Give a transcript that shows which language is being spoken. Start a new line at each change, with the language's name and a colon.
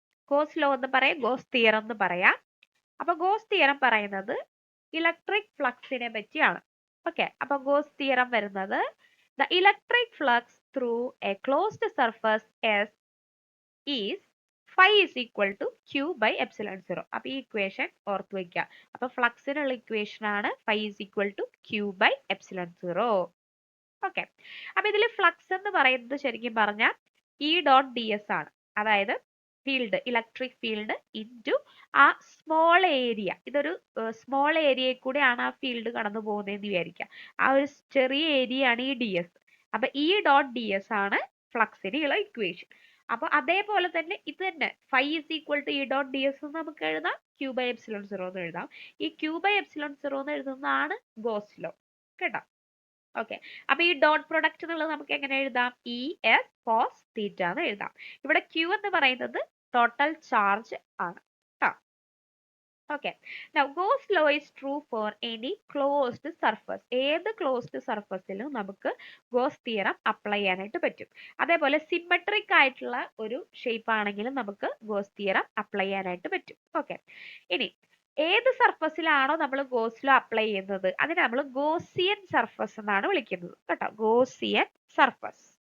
Malayalam: Goes law എന്ന് പറയാം, goes theorem എന്ന് പറയാം. അപ്പൊ ഗോസ് തിയറം പറയുന്നത് ഇലക്ട്രിക് ഫ്ലക്സിനെ പറ്റിയാണ്. ഓക്കെ, അപ്പൊ ഗോസ് തിയറം വരുന്നത്
English: The electric flux through a closed surface S is phi is equal to Q by epsilon 0.
Malayalam: അപ്പൊ ഈ ഇക്വേഷൻ ഓർത്ത് വെക്കുക. അപ്പൊ ഫ്ലക്സിനുള്ള ഇക്വേഷൻ ആണ്
English: phi is equal to Q by epsilon 0.
Malayalam: Okay, അപ്പൊ ഇതിൽ ഫ്ലക്സ് എന്ന് പറയുന്നത് ശരിക്കും പറഞ്ഞാൽ E ഡോട്ട് ഡി എസ് ആണ്. അതായത് ഫീൽഡ്, ഇലക്ട്രിക് ഫീൽഡ് ഇൻറ്റു ആ സ്മോൾ ഏരിയ. ഇതൊരു സ്മോൾ ഏരിയയിൽ കൂടെയാണ് ആ ഫീൽഡ് കടന്നു പോകുന്നതെന്ന് വിചാരിക്കുക. ആ ഒരു ചെറിയ ഏരിയ ആണ് ഈ ഡി എസ്. അപ്പൊ ഇ ഡോട്ട് ഡി എസ് ആണ് ഫ്ലക്സിനുള്ള ഇക്വേഷൻ. അപ്പൊ അതേപോലെ തന്നെ ഇത് തന്നെ
English: phi is equal to E dot D S
Malayalam: നമുക്ക് എഴുതാം,
English: Q by epsilon 0
Malayalam: എന്ന് എഴുതാം. ഈ Q by epsilon 0 എന്ന് എഴുതുന്നതാണ് ഗോസ് ലോ കേട്ടോ. ഓക്കെ, അപ്പൊ ഈ ഡോട്ട് പ്രൊഡക്റ്റ് എന്നുള്ളത് നമുക്ക് എങ്ങനെ എഴുതാം? ഇ എസ് കോസ് തീറ്റ എന്ന് എഴുതാം. ഇവിടെ Q എന്ന് പറയുന്നത് ടോട്ടൽ ചാർജ് ആണ് കേട്ടോ.
English: Okay, now Gauss law is true for any closed surface.
Malayalam: ഏത് ക്ലോസ്ഡ് സർഫസിലും നമുക്ക് ഗോസ് തിയറം അപ്ലൈ ചെയ്യാനായിട്ട് പറ്റും. അതേപോലെ സിമെട്രിക് ആയിട്ടുള്ള ഒരു ഷേപ്പ് ആണെങ്കിലും നമുക്ക് ഗോസ് തിയറം അപ്ലൈ ചെയ്യാനായിട്ട് പറ്റും. ഓക്കെ, ഇനി ഏത് സർഫസിലാണോ നമ്മൾ ഗോസ് ലോ അപ്ലൈ ചെയ്യുന്നത് അതിനെ നമ്മൾ ഗോസിയൻ സർഫസ് എന്നാണ് വിളിക്കുന്നത് കേട്ടോ, ഗോസിയൻ സർഫസ്.